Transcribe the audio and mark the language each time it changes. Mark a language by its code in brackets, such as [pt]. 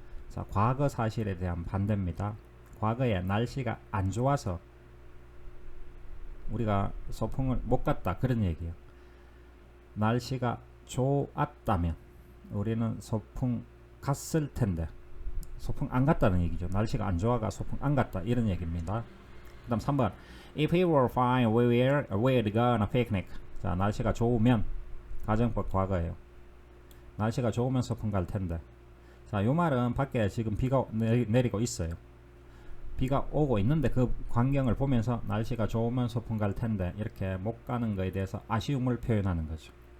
[ko] 자, 과거 사실에 대한 반대입니다. 과거에 날씨가 안 좋아서 우리가 소풍을 못 갔다 그런 얘기예요. 날씨가 좋았다면 우리는 소풍 갔을 텐데 소풍 안 갔다는 얘기죠. 날씨가 안 좋아가 소풍 안 갔다 이런 얘기입니다. 그 다음 3번 [en] If it were fine, we'd go on a picnic. [ko] 자, 날씨가 좋으면 가정법 과거예요. 날씨가 좋으면 소풍 갈 텐데. 자, 요 말은 밖에 지금 비가 내리고 있어요. 비가 오고 있는데 그 광경을 보면서 날씨가 좋으면 소풍 갈 텐데 이렇게 못 가는 거에 대해서 아쉬움을 표현하는 거죠.